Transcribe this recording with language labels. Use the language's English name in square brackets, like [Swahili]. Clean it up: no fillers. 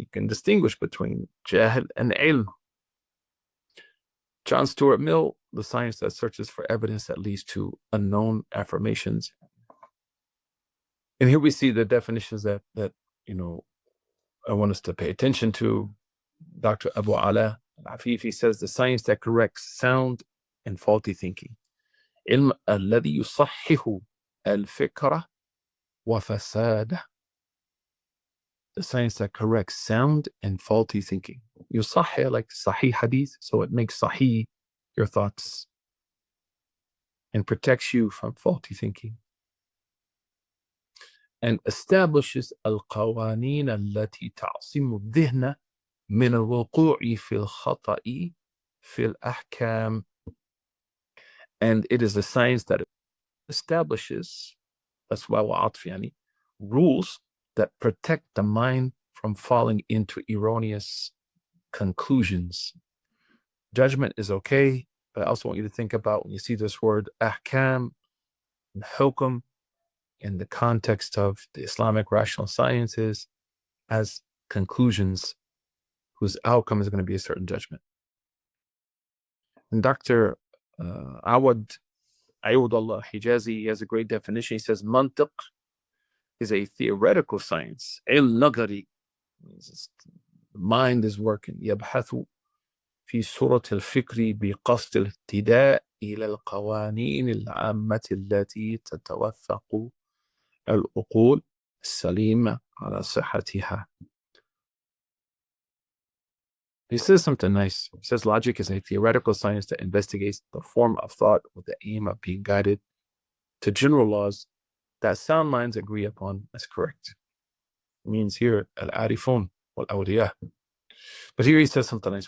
[English] You can distinguish between jahl and ilm. John Stuart Mill, the science that searches for evidence that leads to unknown affirmations. And here we see the definitions that I want us to pay attention to. Dr. Abu Ala al-Afifi says the science that corrects sound and faulty thinking. [Arabic] علم الذي يصحح الفكرة وفساده. [English] The science that corrects sound and faulty thinking. يصحح, like sahih hadith, so it makes sahih your thoughts and protects you from faulty thinking. And establishes [Arabic] القوانين التي تعصم الذهن من الوقوع في الخطأ في الأحكام. [English] And it is a science that establishes, that's why rules that protect the mind from falling into erroneous conclusions. Judgment is okay, but I also want you to think about when you see this word ahkam and hukm in the context of the Islamic rational sciences as conclusions whose outcome is going to be a certain judgment. And Dr. Awad Allah Hijazi, he has a great definition. He says, Mantiq is a theoretical science. El-Nagari means the mind is working. [Arabic] يبحث في صورة الفكر بقصد الاهتداء إلى القوانين العامة التي تتوثق العقول السليمة على صحتها. [English] He says something nice. He says logic is a theoretical science that investigates the form of thought with the aim of being guided to general laws that sound minds agree upon as correct. It means here al-arifun wal-awliya. But here he says something nice.